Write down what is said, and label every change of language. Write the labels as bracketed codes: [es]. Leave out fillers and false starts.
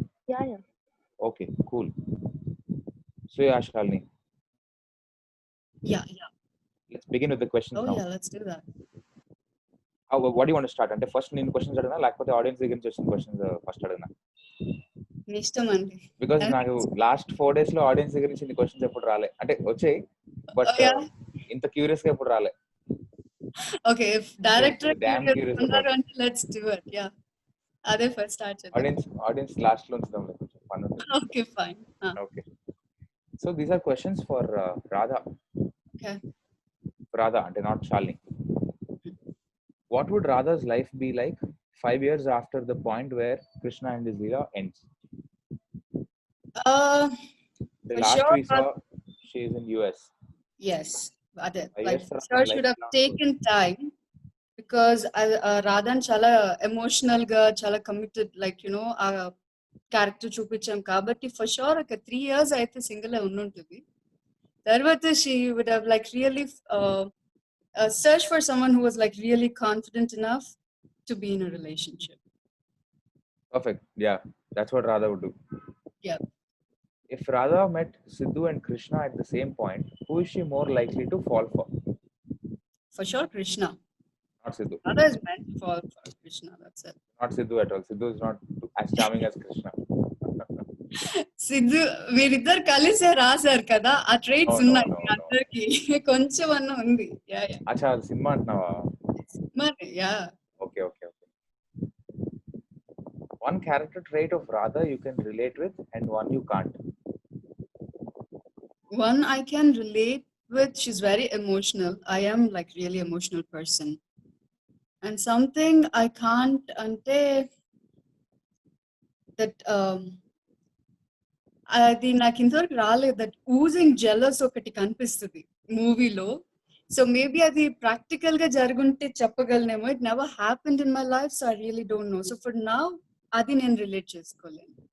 [en] Yeah. Okay, cool. So yeah, Shalini. Yeah. Let's begin with the questions now. Yeah, let's do that. What do you want to start? And first, [te] నేను questions అడగనా లేకపోతే audience దగ్గర నుంచి వచ్చిన questions first అడగనా? మీ ఇష్టం అండి. Because నాకు లాస్ట్ 4 days లో ఆడియన్స్ దగ్గర నుంచి క్వశ్చన్స్ ఎప్పుడు రాలే, అంటే వచ్చాయి బట్ ఇంత క్యూరియస్ గా ఎప్పుడు రాలే. [en] okay, if director [te] ఉన్నారు అంటే [en] Let's do it. [te] యా, అదే ఫస్ట్ స్టార్ట్ చేద్దాం. ఆడియన్స్ లాస్ట్ లో ఉంచుదాం కొంచెం ఫన్ ఉంటుంది. [en] Okay, fine. Okay, so these are questions for Radha. Okay, Radha అంటే not Shalini. What would Radha's life be like 5 years after the point where Krishna and his Leela ends? The last sure, we saw, she is in US. Yes, like sure should have taken time, [te] because రాధాని చాలా emotional గా చాలా committed like you know ఆ character చూపించాం కాబట్టి for sure ఒక 3 years అయితే single ఉండుంటుంది. తర్వాత [en] she would have like really search for someone who was like really confident enough to be in a relationship. Perfect. Yeah, that's what Radha would do. Yeah. If Radha met Sidhu and Krishna at the same point, who is she more likely to fall for? For sure Krishna. Not Sidhu. Radha is meant to fall for Krishna, that's it. Not Sidhu at all. Sidhu is not as charming as Krishna. [te] Siddhu మీరిద్దరు కలిసే రాశారు కదా, ఆ traits [en] No, no, [te] ఉన్నాయి [en] no, no. [te] అందరికి కొంచెం అన్న ఉంది. యా యా అచ్చా అది సినిమా అంటున్నావా? మరి yeah [en] Okay, okay, okay. One character trait of Radha you can relate with and one you can't. one I can relate with, she's very emotional. I am like really emotional person. And something I can't ante that [te] అది నాకు ఇంతవరకు రాలేదు, that oozing jealous ఒకటి కనిపిస్తుంది మూవీలో. So maybe అది practical గా జరుగుంటే చెప్పగలనేమో. [en] It never happened in my life, so I really don't know. So for now [te] అది నేను రిలేట్ చేసుకోలేను.